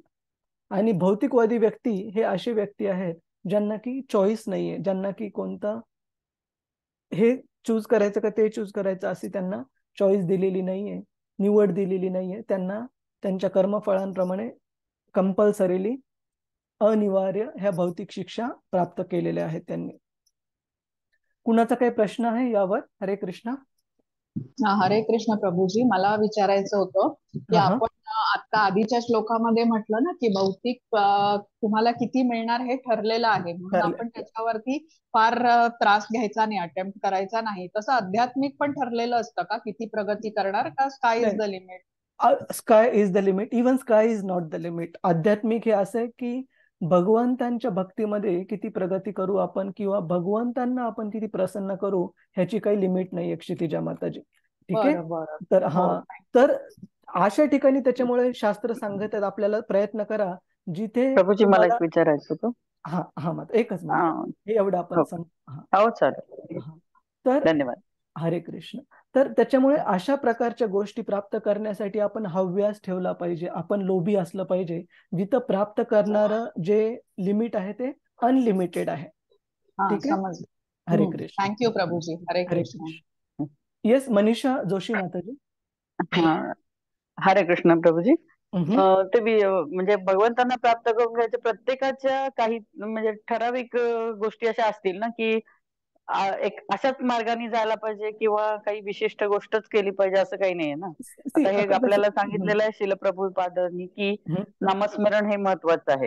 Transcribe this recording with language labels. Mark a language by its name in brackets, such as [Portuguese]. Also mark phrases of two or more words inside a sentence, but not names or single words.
[Marathi] आणि भौतिकवादी व्यक्ती हे असे व्यक्ती आहेत ज्यांना की चॉईस नाहीये, ज्यांना की कोणता हे चूज करायचं का ते चूज करायचं अशी त्यांना चॉईस दिलेली नाहीये, निवड दिलेली नाहीये. त्यांना त्यांच्या कर्मफळांप्रमाणे कंपल्सरीली अनिवार्य ह्या भौतिक शिक्षा प्राप्त केलेल्या आहेत त्यांनी. कुणाचा काही प्रश्न आहे यावर? हरे कृष्ण. हरे कृष्ण प्रभूजी, मला विचारायचं होतं की आपण आता आधीच्या श्लोकामध्ये म्हटलं ना की भौतिक तुम्हाला किती मिळणार हे ठरलेलं आहे, म्हणून आपण त्याच्यावरती फार त्रास घ्यायचा नाही, अटेम्प्ट करायचा नाही. तसं आध्यात्मिक पण ठरलेलं असतं का, किती प्रगती करणार, का [English] sky is the limit? sky is the limit. even sky is not the limit. [Marathi] आध्यात्मिक हे असं आहे की भगवंतांच्या भक्तीमध्ये किती प्रगती करू आपण, किंवा भगवंतांना आपण किती प्रसन्न करू, ह्याची काही लिमिट नाही क्षितिजा माताजी. ठीक आहे. तर तर अशा ठिकाणी त्याच्यामुळे शास्त्र सांगत आहेत आपल्याला प्रयत्न करा जिथे. प्रभूजी मला एक विचारायचं होतं. हा माता एकच मिनिट, हे एवढं आपण हो चालेल. तर धन्यवाद. हरे कृष्ण. तर त्याच्यामुळे अशा प्रकारच्या गोष्टी प्राप्त करण्यासाठी आपण हव्यास ठेवला पाहिजे, आपण लोभी असलं पाहिजे, जिथं प्राप्त करणारं जे लिमिट आहे ते अनलिमिटेड आहे. ठीक आहे. हरे कृष्ण. थँक्यू प्रभूजी. हरे कृष्ण. येस, मनीषा जोशी माताजी. हरे कृष्ण प्रभूजी. ते म्हणजे भगवंतांना प्राप्त करून घ्यायचे प्रत्येकाच्या काही म्हणजे ठराविक गोष्टी अशा असतील ना की एक अशाच मार्गाने जायला पाहिजे किंवा काही विशिष्ट गोष्टच केली पाहिजे असं काही नाहीये ना. आता हे आपल्याला सांगितलेलं आहे शिलप्रभुपादांनी की नामस्मरण हे महत्वाचं आहे.